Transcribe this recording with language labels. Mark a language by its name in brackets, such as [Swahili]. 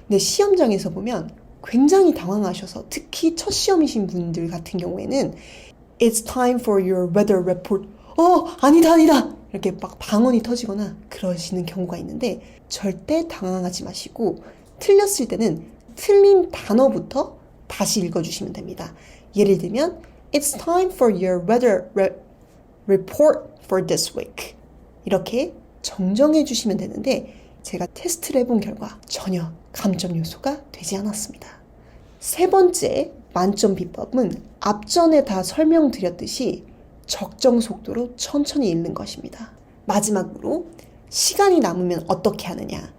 [Korean] 근데 시험장에서 보면 굉장히 당황하셔서 특히 첫 시험이신 분들 같은 경우에는 [English] It's time for your weather report. [Korean] 아니다. 이렇게 막 방언이 터지거나 그러시는 경우가 있는데 절대 당황하지 마시고 틀렸을 때는 틀린 단어부터 다시 읽어주시면 됩니다. 예를 들면 [English] It's time for your weather report for this week. [Korean] 이렇게 정정해 주시면 되는데 제가 테스트를 해본 결과 전혀 감점 요소가 되지 않았습니다. 세 번째 만점 비법은 앞전에 다 설명드렸듯이 적정 속도로 천천히 읽는 것입니다. 마지막으로 시간이 남으면 어떻게 하느냐.